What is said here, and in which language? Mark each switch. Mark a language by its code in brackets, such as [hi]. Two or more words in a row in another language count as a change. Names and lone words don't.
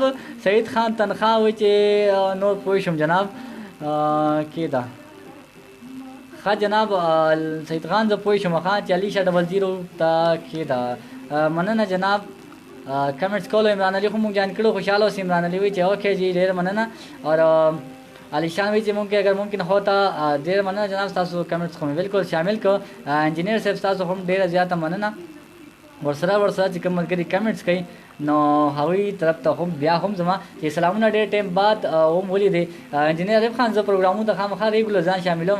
[ps] سعید خان تنخوا وایي چې نور پوه شم جناب کې دا ښه جناب سعید خان زه پوه شم ښه چې علي شاه 00 ته کې دا مننه جناب. کمنټس کولو عمران علي خو موږ جان کړو خوشحاله اوسئ. عمران علي وایي چې اوکې جی ډېر مننه. اور علی شان وایي چې [ur] ممکن اگر ممکن ہوتا [ps] ډېر مننه جناب تاسو کمنټس خو مې بالکل شامل کړو. انجینیر صاحب تاسو هم ډېره زیاته مننه. ورسره چې کوم ملګري کمنټس کوي نو هغوی طرف ته هم بیا هم زما چې سلامونه ډېر ټایم بعد هم ولیدې. انجینیر عارف خان زه پروګرامونو ته خامخا ریګولر ځان شاملوم.